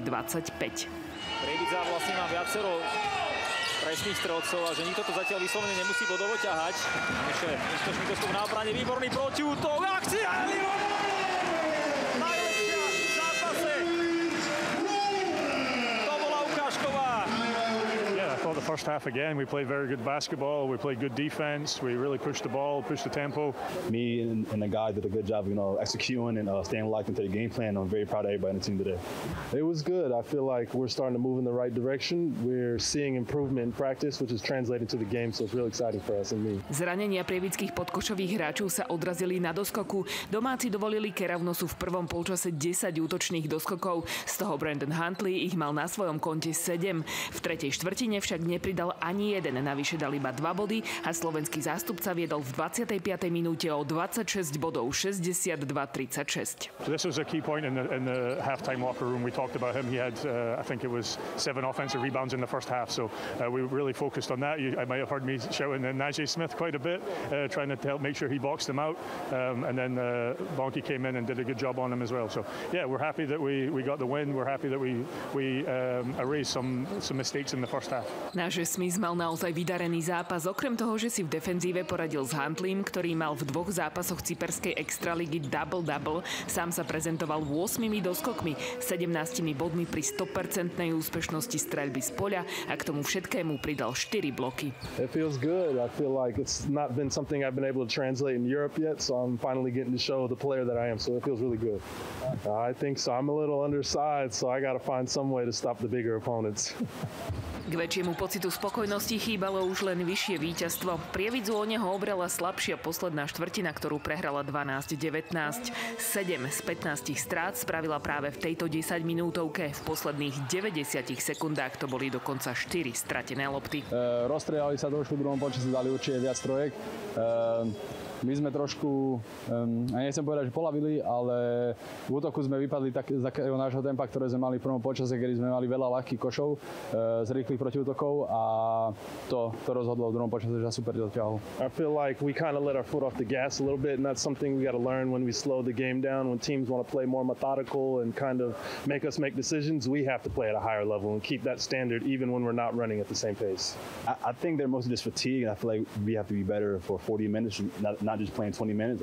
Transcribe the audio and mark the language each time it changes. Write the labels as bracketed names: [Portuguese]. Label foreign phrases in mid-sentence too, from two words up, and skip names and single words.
[Slovak] Prievidza vlastne má viacero presných strelcov a že nikto to zatiaľ vyslovene nemusí bodovo ťahať. Ešte úspešný dostup na obrane, výborný protiútok, akcia! Najlepšia v zápase! To bola ukážková. [English] Yeah, I thought the first half again, we played very good basketball, we played good defense, we really pushed the ball, pushed the tempo. Me and the guy did a good job, executing and staying locked into the game plan. I'm very proud of everybody on the team today. It was good. I feel like we're starting to move in the right direction. We're seeing improvement in practice, which is translated to the game, so it's really exciting for us and me. [Slovak] Zranenia prievidských podkošových hráčov sa odrazili na doskoku. Domáci dovolili Keravnosu v prvom polčase 10 útočných doskokov. Z toho Brandon Huntley ich mal na svojom konte 7. V tretej štvrtine však nepridal ani jeden. Navyše dal iba 2 body a slovenský zástupca viedol v 25. minúte o 26 bodov, 62-36. [English] So this was a key point in the halftime locker room. We talked about him. He had, I think it was 7 offensive rebounds in the first half. So we really focused on that. I might have heard me shouting at Najee Smith quite a bit, trying to help make sure he boxed him out. And then Bonke came in and did a good job on him as well. So yeah, we're happy that we got the win. We're happy that we erased some mistakes in the first half. [Slovak] Náš Smith mal naozaj vydarený zápas. Okrem toho, že si v defenzíve poradil s Huntleym, ktorý mal v 2 zápasoch cyperskej extraligy double-double, sám sa prezentoval 8 doskokmi, 17 bodmi pri 100% úspešnosti streľby z poľa a k tomu všetkému pridal 4 bloky. [English] It feels good. I feel like it's not been something I've been able to translate in Europe yet, so I'm finally getting to show the player that I am, so it feels really good. I think so. I'm a little undersized, so I got to find some way to stop the bigger opponents. [Slovak] K väčšiemu pocitu spokojnosti chýbalo už len vyššie víťazstvo. Prievidzu o neho obrala slabšia posledná štvrtina, ktorú prehrala 12-19. 7 z 15 strát spravila práve v tejto 10-minútovke. V posledných 90 sekundách to boli dokonca 4 stratené lopty. Rozstrieľali sa trošku v druhom počasí, dali určite viac trojek. My sme trošku, nechcem povedať, že polavili, ale v útoku sme vypadli tak z takého nášho tempa, ktoré sme mali v prvom počase, kedy sme mali veľa ľahkých košov z rýchlych protiútokov a to rozhodlo v druhom počase, že super dotiahol. [English] I feel like we kind of let our foot off the gas a little bit, and that's something we got to learn when we slow the game down. When teams want to play more methodical and kind of make us make decisions, we have to play at a higher level and keep that standard even when we're not running at the same pace. I think they're mostly just fatigued. I feel like we have to be better for 40 minutes, not just playing 20 minutes.